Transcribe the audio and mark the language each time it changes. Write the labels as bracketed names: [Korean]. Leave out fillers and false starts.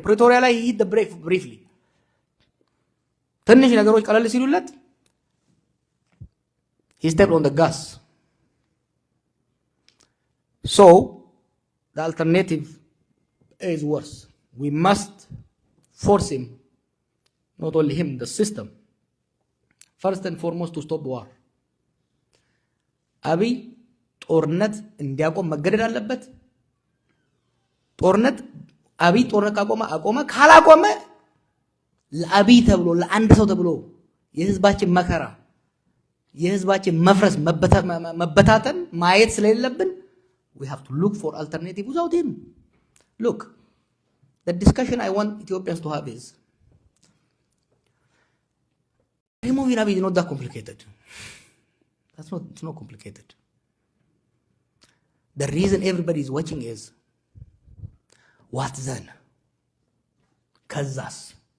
[English] Pretoria ላይ he hit the brake briefly. [Amharic] ትንሽ ነገሮች ቀለል ሲሉለት [English] he stepped on the gas. So the alternative is worse. We must force him, not only him, the system, first and foremost to stop war. [Amharic] አብይ ጦርነት እንዲያቆም መገደድ አለበት። ጦርነት አብይ ጦርነት አቆመ ካላቆመ ለአብይ ተብሎ ለአንድ ሰው ተብሎ የህዝባችን መከራ የህዝባችን መፍረስ መበታተን ማየት ስለሌለብን [English] we have to look for alternative without him. Look, the discussion I want Ethiopians to have is removing Abiy is not that complicated. It's not complicated. The reason everybody is watching is what then? Kazas.